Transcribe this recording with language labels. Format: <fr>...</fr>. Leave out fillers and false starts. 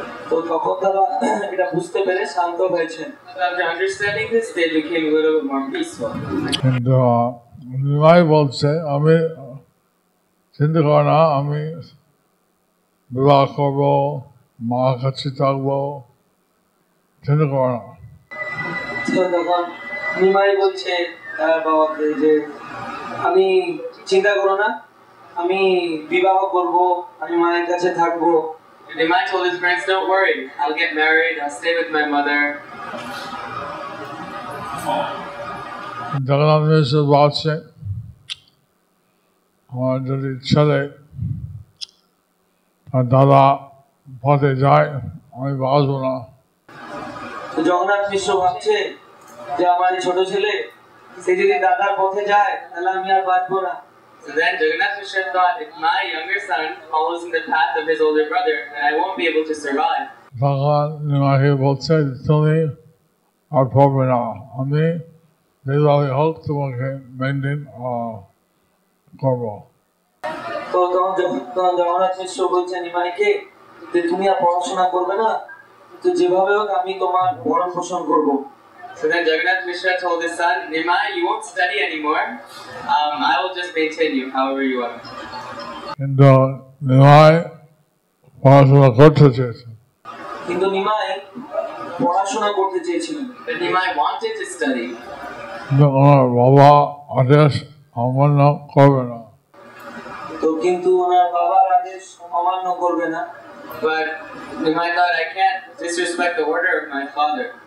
<bn>তো তখন তারা এটা বুঝতে পেরে শান্ত হয়েছেন।</bn> <en>After understanding this, they became a little bit more peaceful.</en> <bn>কিন্তু নিমাই বলছে আমি চিন্তা করি না, আমি বিবাহ করবো, মা কাছে থাকবো, চিন্তা করো না। তো তখন নিমাই বলছে তার বাবাকে যে আমি চিন্তা করো না, আমি বিবাহ করব, আমি মায়ের কাছে থাকবো।</bn> <en>Nimai told his friends, don't worry, I'll get married, I'll stay with my mother.</en> <bn>Jagannath মিশ্র বলছে আমার যদি ছেলে আর দাদা পথে যায় আমি বাঁচবো না। তো জগন্নাথ মিশ্র ভাবছে যে আমার এই ছোট ছেলে সে যদি দাদার পথে যায় তাহলে আমি আর বাঁচবো না।</bn> <en>So then Jagannath Mishra thought, if my younger son follows in the path of his older brother, then I won't be able to survive.</en> <bn>তখন নিমাকে বলছে তুমি আর পড়বে না, আমি যেভাবে হোক তোমাকে মেনটেন করবো। তো তখন জগন্নাথ মিশ্র বলছে নিমাইকে যে তুমি আর পড়াশোনা করবে না, তো যেভাবে হোক আমি তোমার ভরণ পোষণ করবো।</bn> <en>So then Jagannath Mishra told his son, Nimai, you won't study anymore. I will just maintain you however you are.</en> <bn>কিন্তু নিমাই পড়াশোনা করতে চেয়েছে। কিন্তু নিমাই পড়াশোনা করতে চেয়েছিলেন।</bn> <en>But Nimai wanted to study.</en> <bn>কিন্তু ওনার বাবা আদেশ অমান্য করবে না। তো কিন্তু ওনার বাবার আদেশ অমান্য করবে না।</bn> <en>But Nimai thought, I can't disrespect the order of my father.</en>